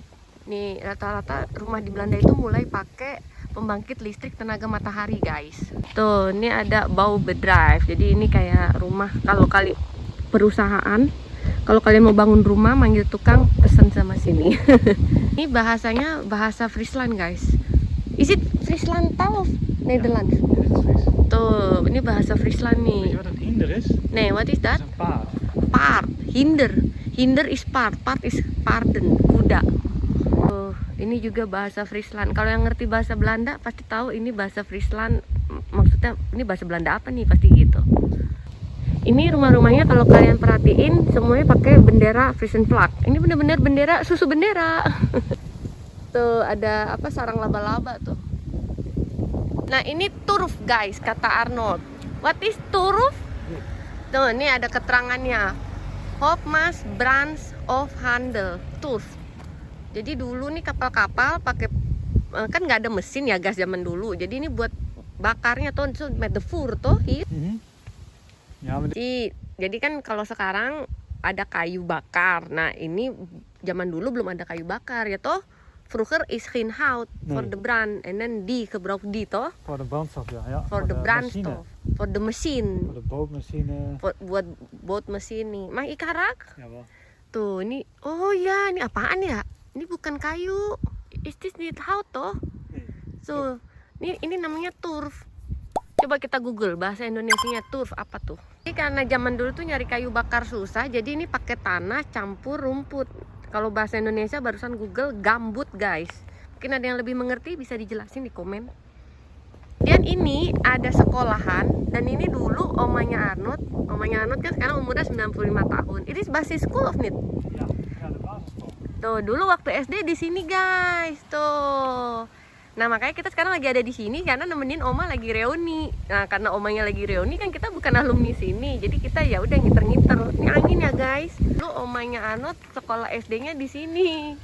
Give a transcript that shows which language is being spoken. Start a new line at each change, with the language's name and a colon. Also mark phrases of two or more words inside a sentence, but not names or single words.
Indonesian: Nih, rata-rata rumah di Belanda itu mulai pakai pembangkit listrik tenaga matahari, guys. Tuh, ini ada bouwbedrijf. Jadi ini kayak rumah kalau perusahaan. Kalau kalian mau bangun rumah, manggil tukang, pesan sama sini. Ini bahasanya bahasa Friesland, guys.
English: Is it
Dutch: Friesland taal of Nederlands? Tuh, ini bahasa Friesland nih. Weet je wat een hinder is? Nee,
English: what is that?
Dutch: Dat is een paard. Paard, hinder. Hinder is paard, paard is paarden,
Indonesian: kuda. Oh, ini juga bahasa Friesland. Kalau yang ngerti bahasa Belanda pasti tahu ini bahasa Friesland. Maksudnya ini bahasa Belanda apa nih, pasti gitu. Ini rumah-rumahnya kalau kalian perhatiin semuanya pakai bendera Friesenvlak. Ini bener-bener bendera, susu bendera. Tuh ada apa, sarang laba-laba tuh. Nah, ini turf guys, kata Arnold.
English: What is turf?
Indonesian: Tuh, ini ada keterangannya.
Dutch: Hofmas Brands of Handel, turf.
Indonesian: Jadi dulu nih kapal-kapal pakai, kan nggak ada mesin ya gas zaman dulu. Jadi ini buat bakarnya tuh,
Dutch: met de voer tuh. Ja, maar
Indonesian: Jadi kan kalau sekarang ada kayu bakar. Nah, ini zaman dulu belum ada kayu bakar ya toh.
Dutch: Vroeger is geen hout voor de brand en dan die gebruik die toch? voor de brandstof, ja. Ja, Voor de brandstof, voor de mesin, Voor de bootmachine.
Indonesian: buat bootmesin nih.
Dutch: Mag ik harak? Jawel.
Indonesian: Tuh, ini, oh ya, ini apaan ya? Ini bukan kayu.
English: Is this
Dutch: niet hout toh? Nee.
Indonesian: So, ini namanya turf. Coba kita Google bahasa Indonesianya turf apa tuh? Ini karena zaman dulu tuh nyari kayu bakar susah, jadi ini pakai tanah campur rumput. Kalau bahasa Indonesia barusan Google gambut guys. Mungkin ada yang lebih mengerti, bisa dijelasin di komen. Dan ini ada sekolahan, dan ini dulu omanya Arnold. Omanya Arnold kan sekarang umurnya 95 tahun. Ini basis school of Nit.
Dutch: Ja, ja, de basisschool.
Indonesian: Tuh, dulu waktu SD di sini guys. Tuh. Nah, makanya kita sekarang lagi ada di sini karena nemenin Oma lagi reuni. Nah, karena omanya lagi reuni kan kita bukan alumni sini. Jadi kita ya udah ngiter-ngiter. Ini angin ya, guys. Dulu omanya Arnold sekolah SD-nya di sini.